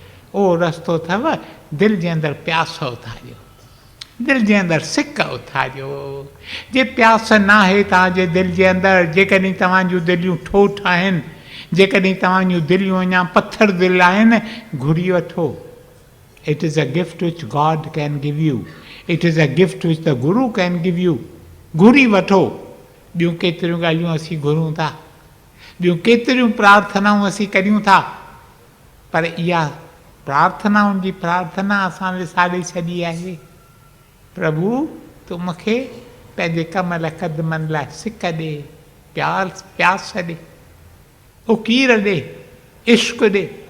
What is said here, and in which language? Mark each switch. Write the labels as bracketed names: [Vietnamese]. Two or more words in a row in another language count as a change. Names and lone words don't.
[Sindhi] उहो रस्तो अथव दिलि जे अंदरि प्यासो ठाहियो। दिल जे अंदरि सिक उथारियो। जे प्यास न आहे तव्हांजे दिल जे अंदरि, जेकॾहिं तव्हां जूं दिलियूं ठोठ आहिनि, जेकॾहिं तव्हां जूं दिलियूं अञा पत्थर दिल आहिनि, घुरी वठो। [English] It is a gift which God can give you, it is a gift which the guru can give you. [Sindhi] घुरी वठो। ॿियूं केतिरियूं ॻाल्हियूं असीं घुरूं था, ॿियूं केतिरियूं प्रार्थनाऊं असीं करियूं था, पर इहा प्रार्थनाउनि जी प्रार्थना असां विसारे छॾी आहे। प्रभु तूं मूंखे पंहिंजे कमल क़दमनि लाइ सिक ॾे, प्यास ॾे, उकीर ॾे, इश्क ॾे।